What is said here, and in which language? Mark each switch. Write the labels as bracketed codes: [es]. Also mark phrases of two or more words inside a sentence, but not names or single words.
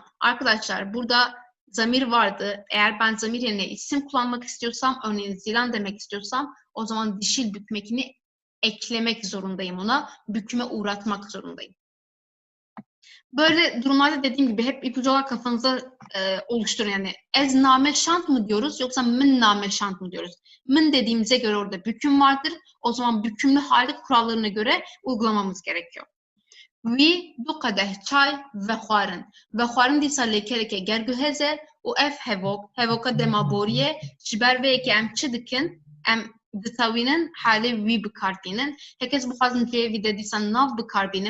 [tr] Arkadaşlar burada zamir vardı. Eğer ben zamir yerine isim kullanmak istiyorsam, örneğin zilan demek istiyorsam o zaman dişil bükmekini eklemek zorundayım ona. Büküme uğratmak zorundayım. Böyle durumlarda dediğim gibi hep ipucu olarak kafanıza oluşturun. Yani [ku] ez name şant [tr] mı diyoruz yoksa [ku] min name şant [tr] mı diyoruz? Min dediğimize göre orada büküm vardır. O zaman bükümlü hali kurallarına göre uygulamamız gerekiyor. [ku] Wî du qedeh çay ve xwarin. Ve xwarin dîsa lêkereke gerguheze û ev hevoka demaboriye ji ber vê yekê em çi dikin? Em ditewînin halê wî bikarbînin. Herkes bixwazin cihê wî de dîsa nav bikarbînim.